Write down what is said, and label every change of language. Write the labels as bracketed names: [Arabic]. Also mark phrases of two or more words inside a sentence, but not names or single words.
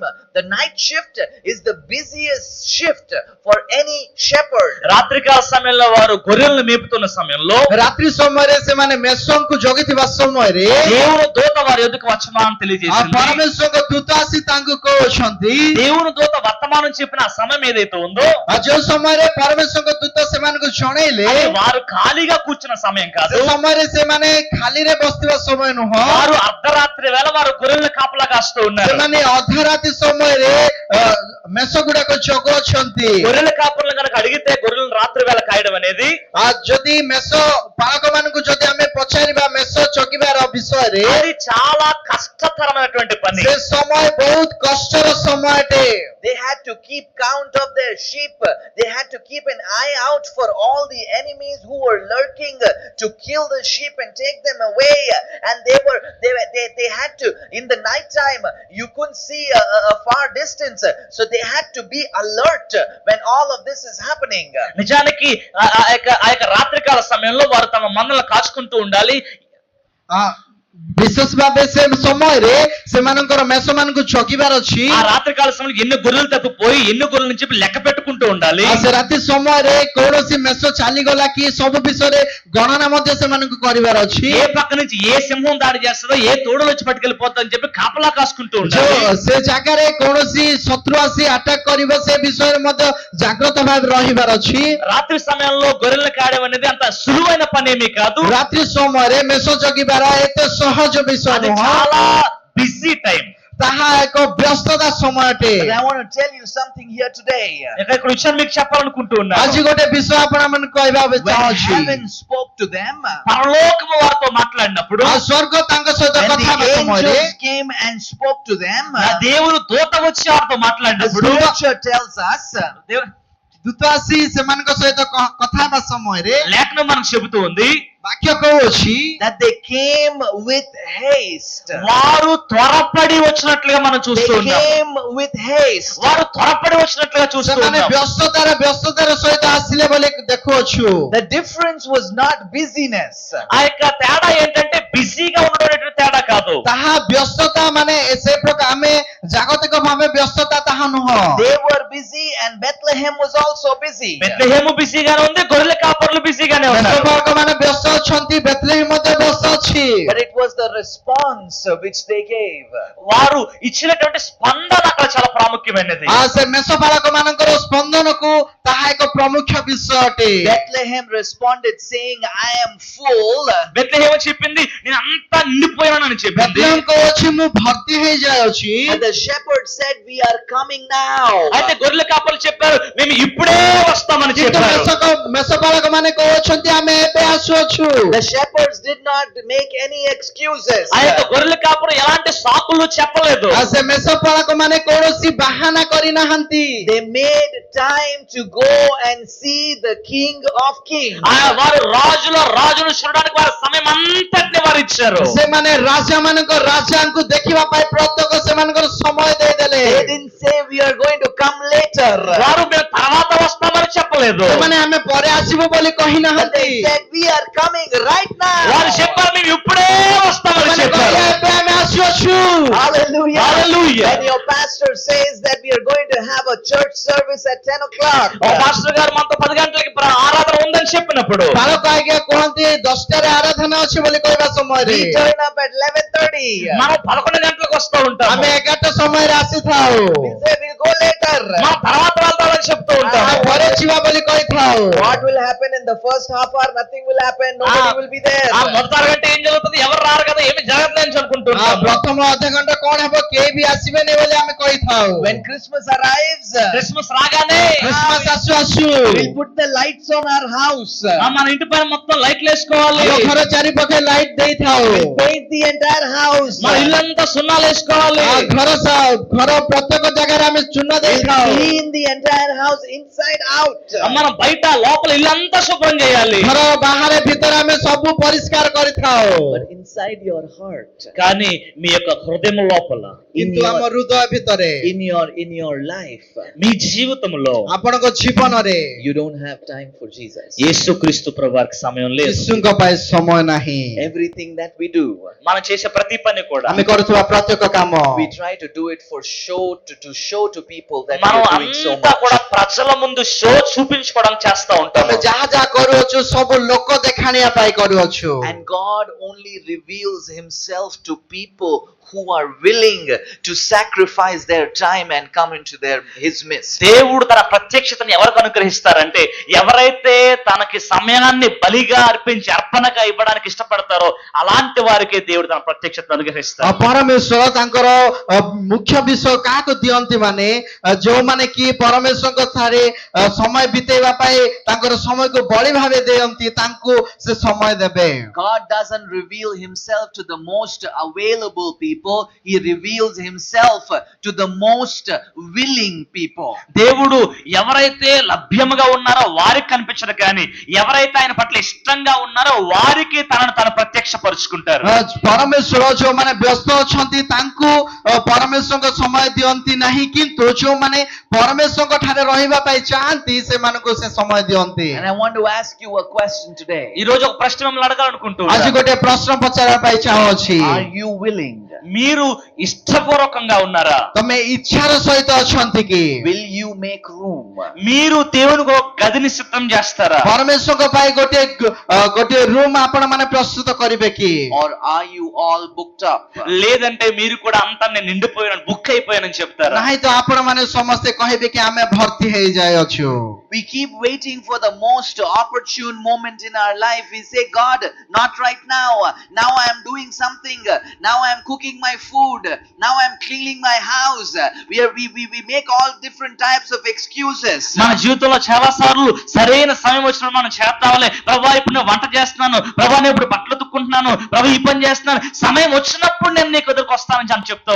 [English] The night shift is the busiest shift for any shepherd. [Telugu] రాత్రికాల సమయంలో వారు గొర్రెలను మేపుతున్న సమయంలో [Odia] ରାତ୍ରି ସମୟରେ ସେମାନେ ମେଷଙ୍କୁ ଜଗିଥିବା ସମୟରେ [Telugu] దేవుని దూత వారి యొద్దకు వర్తమానం తెలియజేసింది. [Odia] ପରମେଶ୍ୱରଙ୍କ ଦୂତ ଆସି ତାଙ୍କୁ କହୁଛନ୍ତି, [Telugu] దేవుని దూత వర్తమానం చెప్పిన ఆ సమయం ఏదైతే ఉందో [Odia] ଯୋଉ ସମୟରେ ପରମେଶ୍ୱରଙ୍କ ଦୂତ ସେମାନଙ୍କୁ ଜଣେଇଲେ [Telugu] అది వారు ఖాళీగా కూర్చున్న సమయం కాదు. [Odia] ସେ ସମୟରେ ସେମାନେ ଖାଲିରେ ବସିଥିବା ସମୟ ନୁହଁ, [Telugu] వారు అర్ధరాత్రి వేళ వారు గొర్రెలను కాపలా కాస్తూ ఉన్నారు. [Odia] ସେମାନେ ଅଧରାତି ସମୟରେ ମେଷ ଗୁଡାକ ଜଗୁଅଛନ୍ତି। [Telugu] గొర్రెల కాపర్లు కనుక అడిగితే గొర్రెలను రాత్రి వేళ కాయడం అనేది [Odia] ଯଦି ମେଷ ପାଳକ ମାନଙ୍କୁ ଯଦି ଆମେ ପଚାରିବା ମେଷ ଜଗିବାର ବିଷୟରେ, [Telugu] అది చాలా కష్టతరమైనటువంటి పని. [Odia] ସେ ସମୟ ବହୁତ କଷ୍ଟର ସମୟଟେ। [English] They had to keep count of their sheep. They had to keep an eye out for all the enemies who were lurking to kill the sheep and take them away. And they had to, in the night time, you couldn't see a far distance. So they had to be alert when all of this is happening. [Telugu] నిజానికి ఆ యొక్క రాత్రికాల సమయంలో వారు తమ మందలను కాచుకుంటూ ఉండాలి. [Odia] ବିଶେଷ ଭାବେ ସେ ସମୟରେ ସେମାନଙ୍କର ମେଷ ମାନଙ୍କୁ ଜଗିବାର ଅଛି। [Telugu] ఆ రాత్రికాల సమయంలో ఎన్ని గొర్రెలు తప్పిపోయి ఎన్ని గొర్రెలు నుంచి లెక్క పెట్టుకుంటూ ఉండాలి. [Odia] ସେ ରାତି ସମୟରେ କୌଣସି ମେଷ ଚାଲିଗଲା କି ସବୁ ବିଷୟରେ ଗଣନା ମଧ୍ୟ ସେମାନଙ୍କୁ କରିବାର ଅଛି। [Telugu] ఏ పక్క నుంచి ఏ సింహం దాడి చేస్తుందో ఏ తోడలు వచ్చి పట్టుకెళ్ళిపోతుందో అని చెప్పి కాపలా కాసుకుంటూ ఉండాలి. [Odia] ସେ ଜାଗାରେ କୌଣସି ଶତ୍ରୁ ଆସି ଆଟାକ୍ କରିବ ସେ ବିଷୟରେ ମଧ୍ୟ ଜାଗ୍ରତ ଭାବେ ରହିବାର ଅଛି। [Telugu] రాత్రి సమయంలో గొర్రెలను కాయడం అనేది అంత సులువైన పని ఏమీ కాదు. [Odia] ରାତ୍ରି ସମୟରେ ମେଷ ଜଗିବାର ଏତେ ସହଜ ବିଷୟ [Telugu] అది [Odia] ନୁହଁ, [Telugu] చాలా [English] busy time. [Odia] ତାହା ଏକ ବ୍ୟସ୍ତତା ସମୟଟେ। [English] But I want to tell you something here today. [Telugu] ఇక్కడ విషయాన్ని మీకు చెప్పాలనుకుంటూ ఉన్నాను. [Odia] ଆଜି ଗୋଟେ ବିଷୟ ଆପଣମାନଙ୍କୁ କହିବାକୁ [English] When [Odia] ଚାହୁଁଛି। [English] heaven spoke to them, [Telugu] పరలోకము వారితో మాట్లాడినప్పుడు [Odia] ଆଉ ସ୍ୱର୍ଗ ତାଙ୍କ ସହିତ [English] when [Odia] କଥା ହେବା [English] the [Odia] ସମୟରେ [English] angels came and spoke to them, [Telugu] ఆ దేవుడు దూత వచ్చి వారితో మాట్లాడినప్పుడు [English] Scripture tells us [Telugu] దేవు- [Odia] ଦୂତ ଆସି ସେମାନଙ୍କ ସହିତ କଥା ହେବା ସମୟରେ [Telugu] లేఖనం మనకు చెబుతూ ఉంది [Odia] ବାକ୍ୟ କହୁଅଛି [English] that they came with haste. [Telugu] వారు త్వరపడి వచ్చినట్లుగా మనం చూస్తూ [English] They [Telugu] ఉన్నాం. [English] came with haste. [Telugu] వారు త్వరపడి వచ్చినట్లుగా చూస్తూ [Odia] ସେମାନେ [Telugu] ఉన్నాం. [Odia] ବ୍ୟସ୍ତତାର ସହିତ ଆସିଲେ ବୋଲି ଦେଖୁଅଛୁ। [English] The difference was not busyness. [Telugu] ఆ యొక్క తేడా ఏంటంటే బిజీగా ఉండడం తేడా కాదు. [Odia] ତାହା ବ୍ୟସ୍ତତା ମାନେ ସେ ପ୍ରକାର ଆମେ ଜାଗତିକ ଭାବେ ବ୍ୟସ୍ତତା ତାହା ନୁହଁ। [English] They were busy and Bethlehem was also busy. [Telugu] బెత్లెహేము బిజీగానే ఉంది, గొర్రెల కాపర్లు బిజీగానే ఉన్నారు. [Odia] ମେଷପାଳକ ମାନେ ବ୍ୟସ୍ତ ଅଛନ୍ତି, ବେଥଲେହେମ ମଧ୍ୟ ବ୍ୟସ୍ତ ଅଛି। [English] But it was the response which they gave. [Telugu] వారు ఇచ్చినటువంటి స్పందన అక్కడ చాలా ప్రాముఖ్యమైనది. [Odia] ସେ ମେଷପାଳକ ମାନଙ୍କର ସ୍ପନ୍ଦନକୁ ତାହା ଏକ ପ୍ରମୁଖ ବିଷୟ ଅଟେ। [English] Bethlehem responded saying, I am full. [Telugu] బెత్లెహేము చెప్పింది నేను అంతా నిండిపోయానని చెప్పింది. [Odia] ବେଥଲେହେମ କହୁଅଛି ମୁଁ ଭର୍ତ୍ତି ହେଇଯାଉଛି। [English] And the shepherd said, we are coming now. [Telugu] అయితే గొర్రెల కాపర్లు చెప్పారు మేము ఇప్పుడే వస్తామని [Odia] କିନ୍ତୁ [Telugu] చెప్పారు. [Odia] ମେଷପାଳକ ମାନେ କହୁଛନ୍ତି ଆମେ ଏବେ ଆସୁଅଛୁ। [English] The shepherds did not make any excuses. [Telugu] ఆ యొక్క గొర్రెల కాపరు ఎలాంటి సాకులు చెప్పలేదు. [Odia] ସେ ମେଷପାଳକ ମାନେ କୌଣସି ବାହାନା କରିନାହାନ୍ତି। [English] They made time to go and see the King of Kings. [Telugu] వారు రాజును చూడడానికి వారి సమయం అంతటిని వారు ఇచ్చారు. [Odia] ସେମାନେ ରାଜା ମାନଙ୍କ ରାଜାଙ୍କୁ ଦେଖିବା ପାଇଁ ପ୍ରତ୍ୟେକ ସେମାନଙ୍କର ସମୟ ଦେଇଦେଲେ। [English] They didn't say we are going to come later. [Telugu] వారు మేము తర్వాత వస్తామని చెప్పలేదు. [Odia] ସେମାନେ ଆମେ ପରେ ଆସିବୁ ବୋଲି [English] But [Odia] କହିନାହାନ୍ତି। [English] they said we are coming right [Telugu] వారు [English] now. [Telugu] చెప్పారు మేము ఇప్పుడే వస్తామని [Odia] ସେମାନେ [Telugu] చెప్పారు. [Odia] କହିଲେ ଏବେ ଆମେ ଆସୁଅଛୁ। [English] Hallelujah. Hallelujah. And your pastor says that we are going to have a church service at 10 o'clock. [Telugu] ఓ పాస్టర్ గారు మనతో 10 గంటలకి ఆరాధన ఉందని చెప్పినప్పుడు [Odia] ପାଳକ ଆଜ୍ଞା କୁହନ୍ତି 10ଟାରେ ଆରାଧନା ଅଛି ବୋଲି କହିବା ସମୟରେ [English] We turn up at 11:30. [Telugu] మనం 11 గంటలకు వస్తూ ఉంటాం. [Odia] ଆମେ 11ଟା ସମୟରେ ଆସିଥାଉ। [English] We say we'll go later. [Telugu] మనం తర్వాత వెళ్తామని చెప్తూ ఉంటాం. [Odia] ଆମେ ପରେ ଯିବା ବୋଲି କହିଥାଉ। [English] What will happen in the first half hour? Nothing will happen. Nobody will be there. [Telugu] ఆ మొదటి అరగంట ఏం జరుగుతుంది, ఎవరు రారు కదా, ఏమి జరగదు అని అనుకుంటుంటాం. [Odia] ପ୍ରଥମ ଅଧଘଣ୍ଟା କଣ ହେବ କେହି ବି ଆସିବେନି ବୋଲି ଆମେ କହିଥାଉ। [English] When Christmas arrives, [Telugu] క్రిస్మస్ రాగానే [Odia] କ୍ରିସମାସ ଆସୁ ଆସୁ [English] we'll put the lights on our house. [Telugu] మన ఇంటి పైన మొత్తం లైట్లు వేసుకోవాలి. [Odia] ଆମ ଘର ଚାରିପାଖେ ଲାଇଟ୍ ଦେଇଥାଉ। [English] We'll paint the entire house. [Telugu] మన ఇల్లంతా సున్నాలు వేసుకోవాలి. [Odia] ଘର ପ୍ରତ୍ୟେକ ଜାଗାରେ ଆମେ ଚୂନ [English] We'll [Odia] ଦେଇଥାଉ। [English] clean the entire house inside out. [Telugu] మనం బయట లోపల ఇల్లంతా శుభ్రం చేయాలి. [Odia] ଘର ବାହାରେ ଭିତରେ ଆମେ ସବୁ ପରିଷ୍କାର କରିଥାଉ। [English] But inside your heart, [Telugu] కానీ కానీ మీ యొక్క హృదయం లోపల [Odia] କିନ୍ତୁ ଆମ ହୃଦୟ ଭିତରେ [English] in your life, [Telugu] మీ జీవితంలో [Odia] ଆପଣଙ୍କ ଜୀବନରେ [English] you don't have time for Jesus. [Telugu] యేసుక్రీస్తు ప్రభువారికి సమయం లేదు. [Odia] ଯୀଶୁଙ୍କ ପାଇଁ ସମୟ ନାହିଁ. [English] Everything that we do, [Telugu] మనం చేసే ప్రతి పని కూడా [Odia] ଆମେ କରୁଥିବା ପ୍ରତ୍ୟେକ କାମ [English] we try to do it for show, to show to people that we [Telugu] మనం [English] are doing so [Telugu] అంతా [English] much. [Telugu] కూడా ప్రజల ముందు షో చూపించుకోవడానికి చేస్తా ఉంటాము. [Odia] ଆମେ ଯାହା ଯାହା କରୁଅଛୁ ସବୁ ଲୋକ ଦେଖାଣିଆ ପାଇଁ କରୁଅଛୁ. [English] And God only reveals himself to people who are willing to sacrifice their time and come into his midst. [Telugu] దేవుడు తన ప్రత్యక్షతని ఎవరికి అనుగ్రహిస్తారంటే ఎవరైతే తనకి సమయాన్ని బలిగా అర్పించి అర్పణగా ఇవ్వడానికి ఇష్టపడతారో అలాంటి వారికే దేవుడు తన ప్రత్యక్షతను అనుగ్రహిస్తారు. [Odia] ପରମେଶ୍ୱର ତାଙ୍କର ମୁଖ୍ୟ ବିଷୟ କାହାକୁ ଦିଅନ୍ତି ମାନେ ଯୋଉମାନେ କି ପରମେଶ୍ୱରଙ୍କ ଠାରେ ସମୟ ବିତେଇବା ପାଇଁ ତାଙ୍କର ସମୟକୁ ବଳି ଭାବେ ଦିଅନ୍ତି ତାଙ୍କୁ ସେ ସମୟ ଦେବେ. [English] God doesn't reveal himself to the most available people. He reveals himself to the most willing people. [Telugu] దేవుడు ఎవరైతే లభ్యముగా ఉన్నారో వారికి కనిపించడు కానీ ఎవరైతే ఆయన పట్ల ఇష్టంగా ఉన్నారో వారికి తనను తను ప్రత్యక్షపరుచుకుంటారు. [Odia] ପରମେଶ୍ୱର ଯୋଉମାନେ ବ୍ୟସ୍ତ ଅଛନ୍ତି ତାଙ୍କୁ ପରମେଶ୍ୱରଙ୍କ ସମୟ ଦିଅନ୍ତି ନାହିଁ କିନ୍ତୁ ଯୋଉମାନେ ପରମେଶ୍ୱରଙ୍କ ଠାରେ ରହିବା ପାଇଁ ଚାହାନ୍ତି ସେମାନଙ୍କୁ ସେ ସମୟ ଦିଅନ୍ତି. [English] And I want to ask you a question today. [Telugu] ఈ రోజు ఒక ప్రశ్న మిమ్మల్ని [Odia] ଆଜି [Telugu] అడగాలనుకుంటున్నాను. [Odia] ଗୋଟେ ପ୍ରଶ୍ନ ପଚାରିବା ପାଇଁ ଚାହୁଁଅଛି. [English] Are you willing? [Telugu] మీరు ఇష్టపూర్వకంగా ఉన్నారా? [Odia] ତମେ ଇଚ୍ଛାର ସହିତ ଅଛନ୍ତି କି? [English] Will you make room? [Telugu] మీరు దేవునికి ఒక గదిని సిద్ధం చేస్తారా? [Odia] ପରମେଶ୍ୱରଙ୍କ ପାଇଁ ଗୋଟିଏ ରୁମ୍ ଆପଣ ମାନେ ପ୍ରସ୍ତୁତ କରିବେ କି? [English] Or are you all booked up? [Telugu] లేదంటే మీరు కూడా అంతా నేను నిండిపోయాను బుక్ అయిపోయానని చెప్తారా? [Odia] ନାହିଁ ତ ଆପଣ ମାନେ ସମସ୍ତେ କହିବେ କି ଆମେ ଭର୍ତ୍ତି ହେଇଯାଇଅଛୁ. [English] We keep waiting for the most opportune moment in our life. We say, God, not right now. Now I am doing something. Now I am cooking my food. Now I am cleaning my house. We make all different types of excuses. [Telugu] మన జీవితంలో చాలా సార్లు సరైన సమయం వచ్చినప్పుడు మనం చేద్దాంలే ప్రభా ఇప్పుడు నేను వంట చేస్తున్నాను ప్రభా నేను ఇప్పుడు బట్టలు తుక్కుంటున్నాను ప్రభా ఈ పని చేస్తున్నాను సమయం వచ్చినప్పుడు నేను నీకు ఎదురుకు వస్తానని అని చెప్తూ